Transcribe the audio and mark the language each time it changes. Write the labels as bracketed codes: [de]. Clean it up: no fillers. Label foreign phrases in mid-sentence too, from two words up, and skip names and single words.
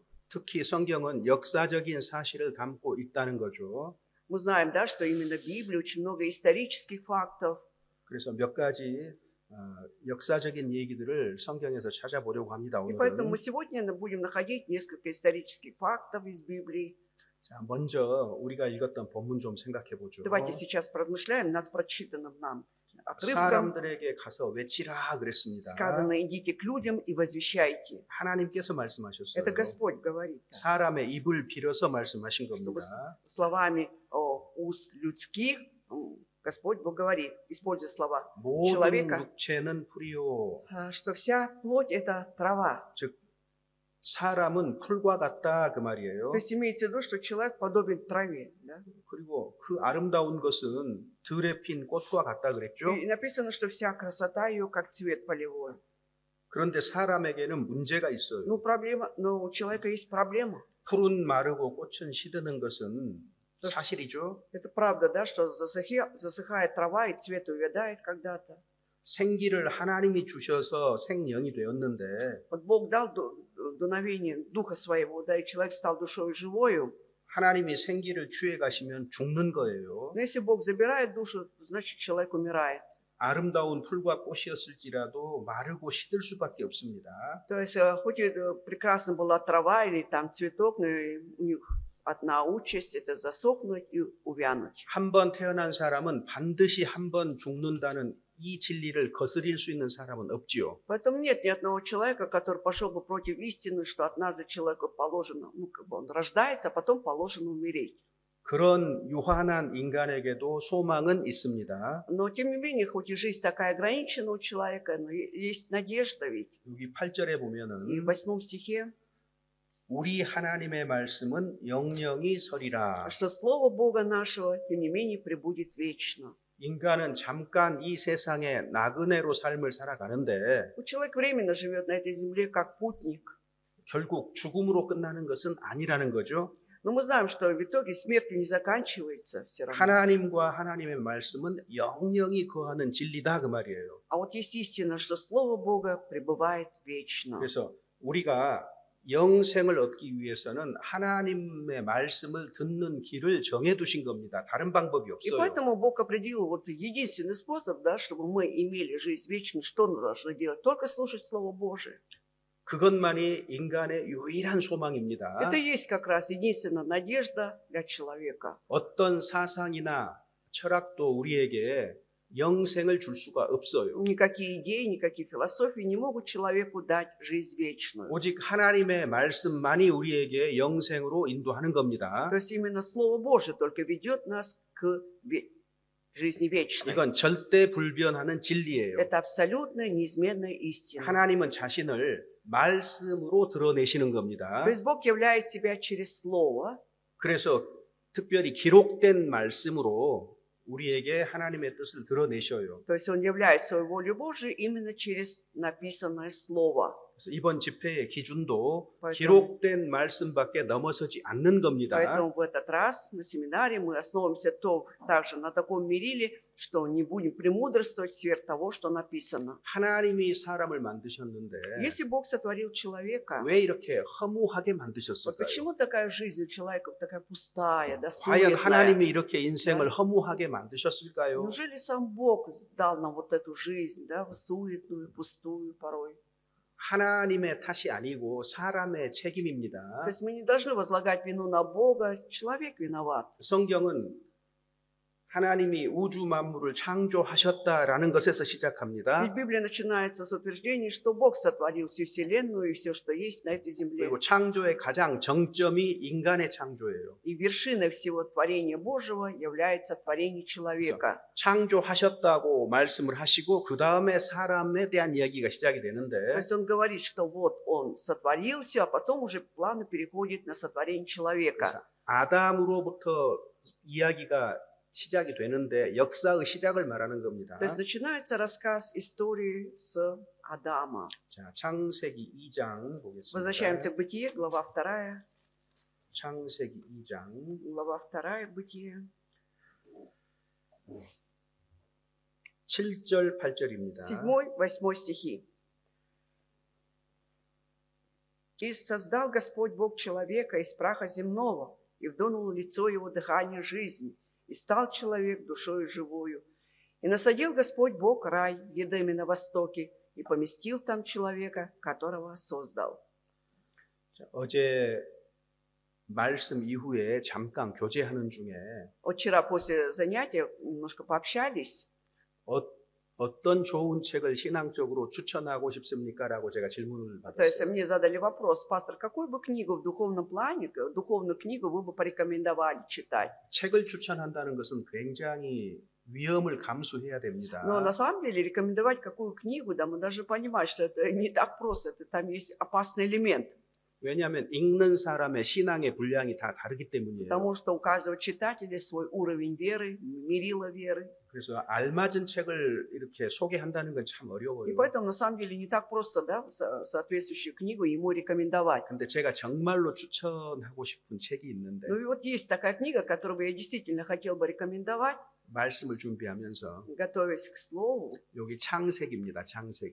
[ko] 특히 성경은 역사적인 사실을 담고 있다는 거죠. [ru] Мы знаем, да, что именно в Библии очень много исторических фактов. [ko] 그래서 몇 가지 역사적인 얘기들을 성경에서 찾아보려고 합니다. [ru] И поэтому [ko] 오늘은. [ru] мы сегодня будем находить несколько исторических фактов из Библии. [ko] 자, 먼저 우리가 읽었던 본문 좀 생각해 보죠. [ru] Давайте сейчас поразмышляем над прочитанным нам отрывком. [ko] 사람들에게 가서 외치라 그랬습니다. [ru] Сказано: идите к людям и возвещайте. [ko] 하나님께서 말씀하셨어요. [ru] Это Господь говорит. [ko] 사람의 입을 빌어서 말씀하신 [ru] Чтобы [ko] 겁니다. [ru] словами уст людских Господь Бог говорит, используя слова [ko] 모든 [ru] человека, [ko] 육체는 풀이요. [ru] что вся плоть – это трава. [ko] 즉 사람은 풀과 같다 그 말이에요. [ru] То есть имеется в виду, что человек подобен траве. Да? [ko] 그리고 그 아름다운 것은 들에 핀 꽃과 같다 그랬죠. [ru] И написано, что вся красота ее, как цвет полевой. [ko] 그런데 사람에게는 문제가 있어요. [ru] Но у человека есть проблема. [ko] 풀은 마르고 꽃은 시드는 것은 사실이죠. [ru] Это правда, да, что засыхает трава и цвет увядает когда-то. [ko] 생기를 하나님이 주셔서 생명이 되었는데 [ru] Вот Бог дал дуновение Духа Своего, да, и человек стал душой живою. [ko] 하나님이 생기를 취해 가시면 죽는 거예요. [ru] Но если Бог забирает душу, значит человек умирает. [ko] 아름다운 풀과 꽃이었을지라도 마르고 시들 수밖에 없습니다. [ru] То есть хоть и прекрасна была трава или там цветок, но у них одна участь – это засохнуть и увянуть. [ko] 한 번 태어난 사람은 반드시 한 번 죽는다는 이 진리를 거스릴 수 있는 사람은 없지요. [ru] Поэтому нет ни одного человека, который пошел бы против истины, что однажды человеку положено, он рождается, а потом положено умереть. [ko] 그런 유한한 인간에게도 소망은 있습니다. [ru] Но тем не менее, хоть и жизнь такая ограничена у человека, но есть надежда ведь. [ko] 여기 8절에 [ru] И [ko] 보면은 [ru] в 8 стихе, [ko] 우리 하나님의 말씀은 영영이 서리라. [ru] что Слово Бога нашего, тем не менее, пребудет вечно. [ko] 인간은 잠깐 이 세상에 나그네로 삶을 살아가는데 [ru] Человек временно живет на этой земле как путник. [ko] 결국 죽음으로 끝나는 것은 아니라는 거죠. [ru] Но мы знаем, что в итоге смертью не заканчивается все равно. [ko] 하나님과 하나님의 말씀은 영영이 거하는 진리다 그 말이에요. [ru] А вот есть истина, что Слово Бога пребывает вечно. [ko] 그래서 우리가 영생을 얻기 위해서는 하나님의 말씀을 듣는 길을 정해두신 겁니다. 다른 방법이 [ru] И [ko] 없어요. [ru] поэтому Бог определил вот единственный способ, да, чтобы мы имели жизнь вечную, что мы должны делать? Только слушать Слово Божие. [ko] 그것만이 인간의 유일한 소망입니다. [ru] Это и есть как раз единственная надежда для человека. [ko] 어떤 사상이나 철학도 우리에게 영생을 줄 수가 없어요. [ru] Никакие идеи, никакие философии не могут человеку дать жизнь вечную. [ko] 오직 하나님의 말씀만이 우리에게 영생으로 인도하는 겁니다. [ru] То есть именно Слово Божие только ведет нас к жизни вечной. [ko] 이건 절대 불변하는 진리예요. [ru] Это абсолютная неизменная истина. [ko] 하나님은 자신을 말씀으로 드러내시는 겁니다. [ru] То есть Бог являет себя через Слово. [ko] 그래서 특별히 기록된 말씀으로 우리에게 하나님의 뜻을 드러내셔요. [ru] То есть Он являет свою волю Божию именно через написанное Слово. [ko] 그래서 이번 집회의 기준도 [ru] Поэтому- [ko] 기록된 말씀밖에 넘어서지 않는 겁니다. [ru] Поэтому в этот раз на семинаре мы основываемся также на таком мериле, что не будем премудрствовать сверх того, что написано. [ko] 하나님이 사람을 만드셨는데 [ru] Если Бог сотворил человека, [ko] 왜 이렇게 허무하게 [ru] вот [ko] 만드셨을까요? [ru] почему такая жизнь у человека такая пустая, да, [ko] 과연 [ru] суетная? [ko] 하나님이 이렇게 인생을 허무하게 만드셨을까요? [ru] Неужели сам Бог дал нам вот эту жизнь, да, суетную, пустую порой? [ko] 하나님의 탓이 아니고 사람의 책임입니다. [ru] То есть мы не должны возлагать вину на Бога, человек виноват. [ko] 성경은 하나님이 우주 만물을 창조하셨다라는 것에서 시작합니다. [ru] Ведь Библия начинается с утверждения, что Бог сотворил всю вселенную и все, что есть на этой земле. [ko] 그리고 창조의 가장 정점이 인간의 창조예요. [ru] И вершиной всего творения Божьего является творение человека. [ko] 창조하셨다고 말씀을 하시고 그 다음에 사람에 대한 이야기가 시작이 [ru] То [ko] 되는데 [ru] есть он говорит, что вот он сотворил все, а потом уже плавно переходит на сотворение человека. [ko] 그래서 아담으로부터 이야기가 시작이 되는데 역사의 시작을 말하는 겁니다. [ru] То есть начинается рассказ истории с Адама. [ko] 자, 창세기 2장 보겠습니다. [ru] Возвращаемся к Бытие, глава 2. [ko] 창세기 2장 [ru] Глава 2, Бытие. [ko] 7절 8절입니다. [ru] 7-8 стихи. «И создал Господь Бог человека из праха земного, и вдунул в лицо его дыхание жизни, и стал человек душою живою. И насадил Господь Бог рай в Едеме на востоке, и поместил там человека, которого создал». [ko] 자, 어제 말씀 이후에 잠깐 교제하는 중에 [ru] Вот вчера после занятия немножко пообщались. [ko] 어떤 좋은 책을 신앙적으로 추천하고 싶습니까? 라고 제가 질문을 [ru] То есть [ko] 받았어요. [ru] мне задали вопрос: пастор, какую бы книгу в духовном плане, духовную книгу вы бы порекомендовали читать? [ko] 책을 추천한다는 것은 굉장히 위험을 감수해야 됩니다. [ru] Но на самом деле рекомендовать какую книгу, да, мы даже понимаем, что это не так просто, там есть опасный элемент, [ko] 왜냐하면 읽는 사람의 신앙의 분량이 다 다르기 때문이에요. [ru] потому что у каждого читателя свой уровень веры, мерила веры. [ko] 그래서 알맞은 책을 이렇게 소개한다는 건 참 [ru] И [ko] 어려워요. [ru] поэтому на самом деле не так просто, да, соответствующую книгу ему рекомендовать. [ko] 근데 제가 정말로 추천하고 싶은 책이 있는데 [ru] Ну и вот есть такая книга, которую бы я действительно хотел бы рекомендовать, [ko] 말씀을 준비하면서 [ru] готовясь к слову. [ko] 여기 창세기입니다. 창세기.